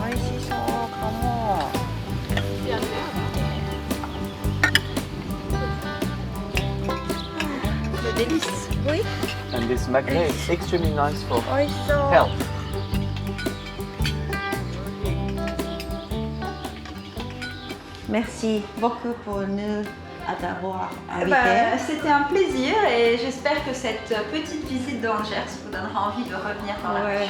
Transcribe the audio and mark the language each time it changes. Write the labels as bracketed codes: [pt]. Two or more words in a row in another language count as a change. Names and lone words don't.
[ja] 美味しそうかも。 [fr] Délice. Oui. [en] And this magnet is extremely nice for [ja] 美味しそう。 [en] health. [fr] Merci beaucoup pour nous d'avoir invité. C'était un plaisir et j'espère que cette petite visite dans le Gers vous donnera envie de revenir dans la région.